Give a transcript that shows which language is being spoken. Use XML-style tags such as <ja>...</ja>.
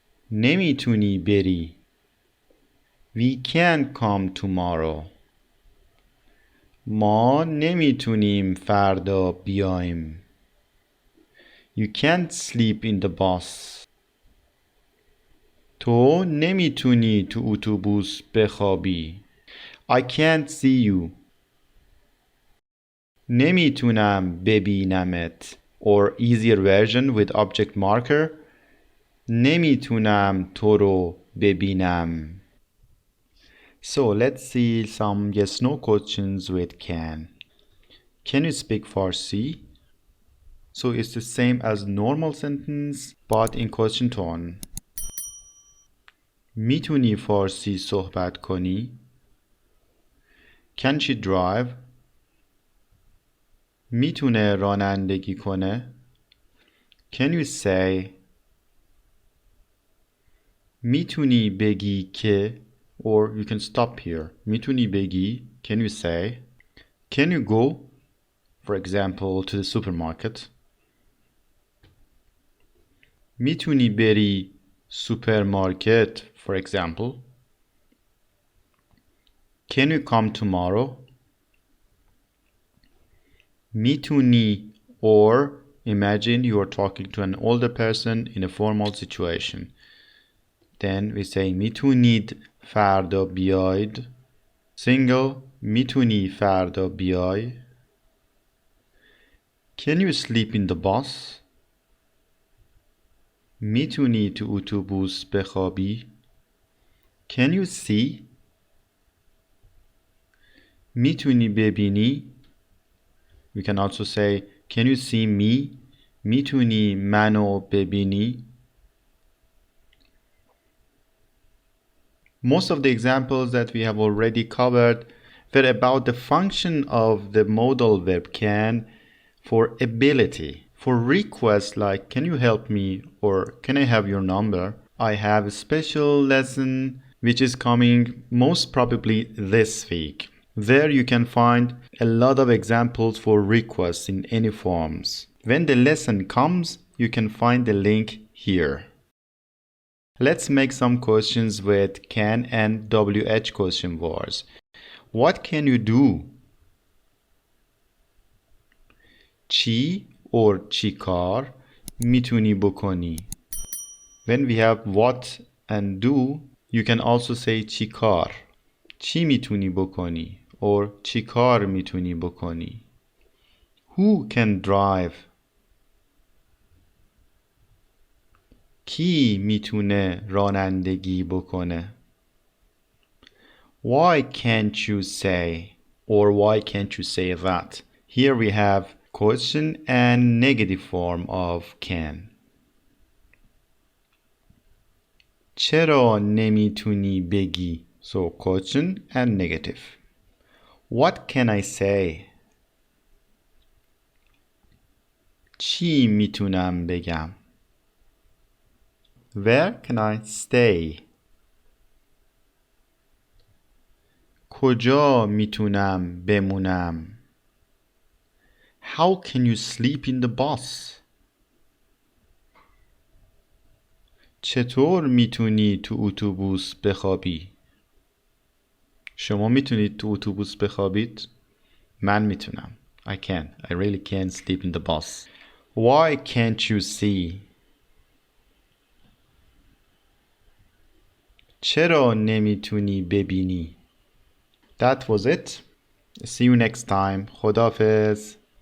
<fa>نمیتونی بری.</fa> <en>We can't come tomorrow.</en> <fa>ما نمیتونیم فردا بیایم.</fa> <en>You can't sleep in the bus.</en> <fa>تو نمیتونی تو اتوبوس بخوابی.</fa> <en>I can't see you.</en> <fa>نمیتونم ببینمت.</fa> <en>Or easier version with object marker.</en> <fa>نمیتونم تو رو ببینم.</fa> <en>So let's see some yes/no questions with can. Can you speak Farsi? So it's the same as normal sentence but in question tone.</en> <fa>میتونی فارسی صحبت کنی؟</fa> <en>Can she drive?</en> <fa>میتونه رانندگی کنه؟</fa> <en>Can you say?</en> <fa>میتونی بگی که,</fa> <en>or you can stop here.</en> <fa>میتونی بگی,</fa> <en>can you say? Can you go, for example, to the supermarket?</en> <fa>میتونی بری سوپرمارکت,</fa> <en>for example. Can you come tomorrow?</en> <fa>میتونی,</fa> <en>or imagine you are talking to an older person in a formal situation. Then we say</en> <fa>میتونید فردا بیاید. Single, میتونی فردا بیای.</fa> <en>Can you sleep in the bus?</en> <fa>میتونی تو اتوبوس بخوابی؟</fa> <en>Can you see?</en> <fa>میتونی ببینی؟</fa> <en>We can also say, can you see me?</en> <fa>میتونی منو ببینی؟</fa> <en>Most of the examples that we have already covered were about the function of the modal verb can for ability. For requests like, can you help me, or can I have your number? I have a special lesson which is coming most probably this week. There you can find a lot of examples for requests in any forms. When the lesson comes, you can find the link here. Let's make some questions with can and WH question words. What can you do?</en> <fa>چی or چیکار میتونی بکنی.</fa> <en>When we have what and do, you can also say چیکار.</en> <fa>چی میتونی بکنی or چیکار میتونی بکنی.</fa> <en>Who can drive?</en> <fa>کی میتونه رانندگی بکنه.</fa> <en>Why can't you say, or why can't you say that? Here we have question and negative form of can.</en> <fa>چرا نمیتونی بگی?</fa> <en>So question and negative. What can I say?</en> <fa>چی میتونم بگم؟</fa> <en>Where can I stay?</en> <fa>کجا میتونم بمونم؟</fa> <en>How can you sleep in the bus?</en> <fa>چطور میتونی تو اتوبوس بخوابی؟ شما میتونید تو اتوبوس بخوابید؟ من میتونم.</fa> <en>I can. I really can sleep in the bus. Why can't you see?</en> <fa>چرا نمیتونی ببینی؟</fa> <en>That was it. See you next time.</en> <fa>خداحافظ.</fa>